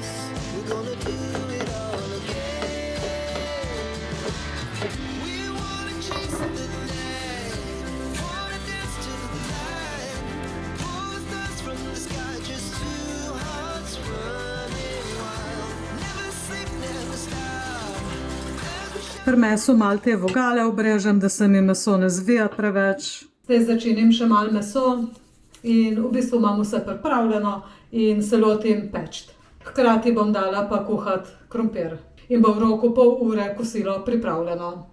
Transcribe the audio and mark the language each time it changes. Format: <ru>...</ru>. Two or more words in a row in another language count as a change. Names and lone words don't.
<en>We're gonna do it all again. We wanna chase the night, wanna dance to the light, pull the stars from the sky, just two hearts running wild. Never sleep, never stop.</en> <sl>Pri mesu malo te vogale obrežem, da se mi meso ne zvija preveč. Zdaj začinim še malo meso in v bistvu imam vse pripravljeno in se lotim peči. Hkrati bom dala pa kuhati krompir in bo v roku pol ure kosilo pripravljeno.</sl>